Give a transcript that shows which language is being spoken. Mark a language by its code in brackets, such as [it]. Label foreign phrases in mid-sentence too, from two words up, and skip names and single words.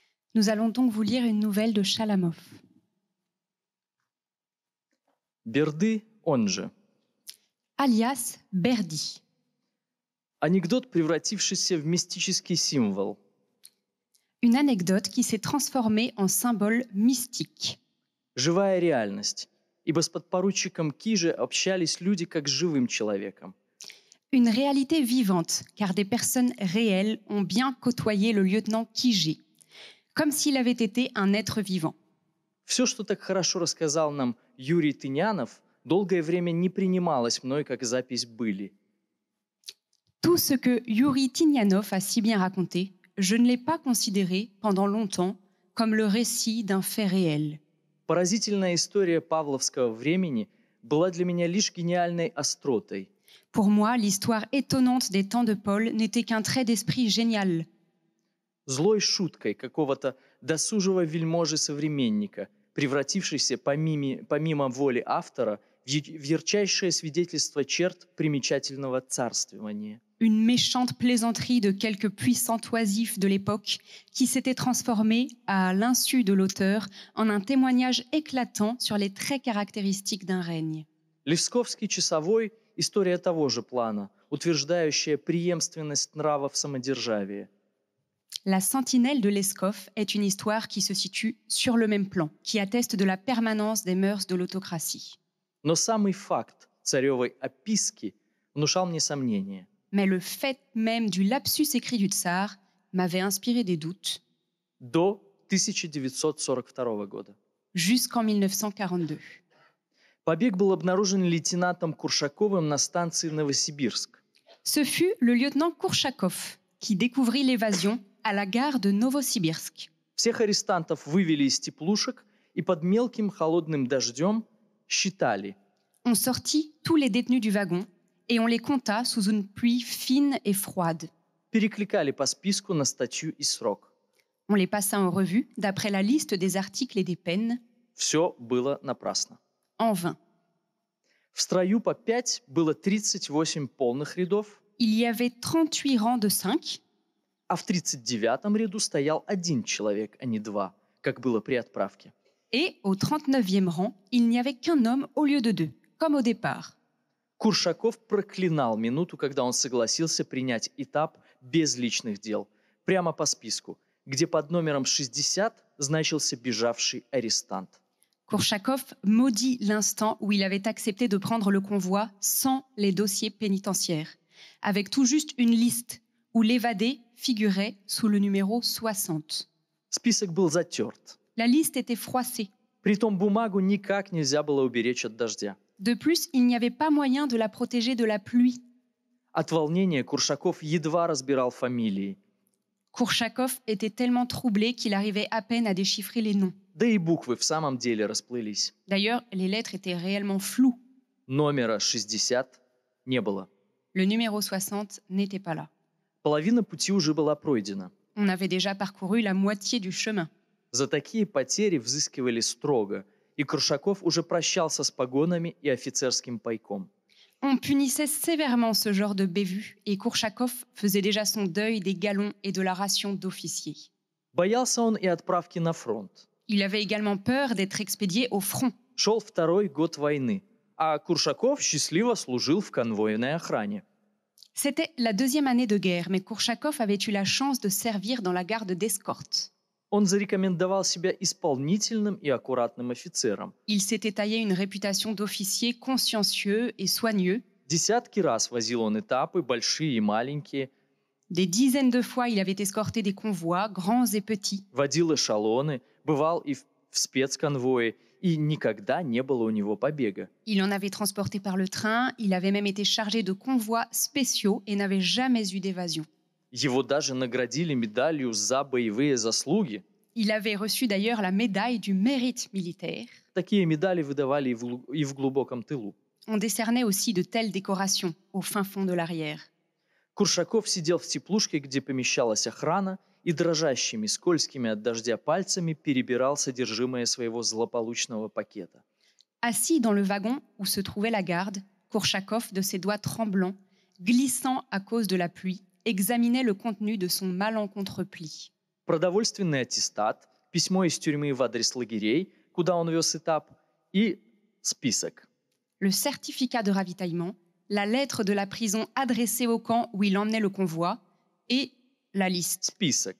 [fr] Nous allons donc vous lire une nouvelle de Chalamov. [ru] Берды, он же. [fr] Alias Berdi. [ru] Анекдот, превратившийся в мистический символ. [fr] Une anecdote qui s'est transformée en symbole mystique. [ru] Живая реальность. Ибо с подпоручиком Киже общались люди как с живым человеком. [fr] Une réalité vivante, car des personnes réelles ont bien côtoyé le lieutenant Kijé, comme s'il avait été un être vivant. [ru] Все, что так хорошо рассказал нам Юрий Тынянов, долгое время не принималось мной как запись были. [fr] Tout ce que Yuri Tinyanov a si bien raconté, je ne l'ai pas considéré pendant longtemps comme le récit d'un fait réel. [ru] Поразительная история павловского времени была для меня лишь гениальной остротой. [fr] Pour moi, l'histoire étonnante des temps de Paul n'était qu'un trait d'esprit génial, [ru] Злой шуткой какого-то досужего вельможи-современника, превратившейся помимо воли автора в ярчайшее свидетельство черт примечательного царствования. [fr] une méchante plaisanterie de quelques puissants oisifs de l'époque qui s'était transformée, à l'insu de l'auteur, en un témoignage éclatant sur les traits caractéristiques d'un règne. [ru] Левсковский часовой – история того же плана, утверждающая преемственность нравов самодержавия. [fr] La sentinelle de Leskov est une histoire qui se situe sur le même plan, qui atteste de la permanence des mœurs de l'autocratie. [ru] Но самый факт царевой описки внушал мне сомнения. [fr] Mais le fait même du lapsus écrit du tsar m'avait inspiré des doutes [ru] До 1942 года. [fr] jusqu'en 1942. [ru] Побег был обнаружен лейтенантом Куршаковым на станции Новосибирск. [fr] Ce fut le lieutenant Kourchakov qui découvrit l'évasion à la gare de Novosibirsk. [ru] Всех арестантов вывели из теплушек и под мелким холодным дождем считали. [fr] On sortit tous les détenus du wagon et on les compta sous une pluie fine et froide. [ru] Перекликали по списку на статью и срок. [fr] On les passa en revue d'après la liste des articles et des peines, [ru] Все было напрасно. [fr] en vain. [ru] В строю по 5 было 38 полных рядов, [fr] Il y avait 38 rangs de 5, [ru] а в 39-м ряду стоял один человек, а не два, как было при отправке. [fr] et au 39e rang, il n'y avait qu'un homme au lieu de 2, comme au départ. [ru] Куршаков проклинал минуту, когда он согласился принять этап без личных дел, прямо по списку, где под номером 60 значился бежавший арестант. [fr] Kourchakov maudit l'instant où il avait accepté de prendre le convoi sans les dossiers pénitentiaires, avec tout juste une liste où l'évadé figurait sous le numéro 60. [ru] Список был затерт. [fr] La liste était froissée. [ru] Притом бумагу никак нельзя было уберечь от дождя. [fr] De plus, il n'y avait pas moyen de la protéger de la pluie. [ru] От волнения Куршаков едва разбирал фамилии. [fr] Kourchakov était tellement troublé qu'il arrivait à peine à déchiffrer les noms. [ru] Да и буквы в самом деле расплылись. [fr] D'ailleurs, les lettres étaient réellement floues. [ru] Номера 60 не было. [fr] Le numéro 60 n'était pas là. [ru] Половина пути уже была пройдена. [fr] On avait déjà parcouru la moitié du chemin. [ru] За такие потери взыскивали строго, и Куршаков уже прощался с погонами и офицерским пайком. [fr] On punissait sévèrement ce genre de bévue et Kourchakov faisait déjà son deuil des galons et de la ration d'officier. [ru] Боялся он и отправки на фронт. [fr] Il avait également peur d'être expédié au front. [ru] Шел второй год войны, а Куршаков счастливо служил в конвойной охране. [fr] C'était la deuxième année de guerre, mais Kourchakov avait eu la chance de servir dans la garde d'escorte. [ru] Он зарекомендовал себя исполнительным и аккуратным офицером. [fr] Il s'était taillé une réputation d'officier consciencieux et soigneux. [ru] Десятки раз возил он этапы, большие и маленькие, [fr] Des dizaines de fois, il avait escorté des convois, grands et petits. [ru] водил эшелоны, бывал и в спецконвое, и никогда не было у него побега. [fr] Il en avait transporté par le train, il avait même été chargé de convois spéciaux et n'avait jamais eu d'évasion. [ru] Его даже наградили медалью за боевые заслуги. [fr] Il avait reçu d'ailleurs la médaille du mérite militaire. [ru] Такие медали выдавали и в глубоком тылу. [fr] On décernait aussi de telles décorations au fin fond de l'arrière. [ru] Куршаков сидел в теплушке, где помещалась охрана, и дрожащими, скользкими от дождя пальцами перебирал содержимое своего злополучного пакета. [fr] Assis dans le wagon où se trouvait la garde, Kourchakov, de ses doigts tremblants, glissant à cause de la pluie, examinait le contenu de son malencontreux pli. [ru] продовольственный аттестат, письмо из тюрьмы в адрес лагерей, куда он вез этап, и список. [fr] Le certificat de равitaillement, la lettre de la prison adressée au camp où il emmenait le convoi et la liste. [ru] Список.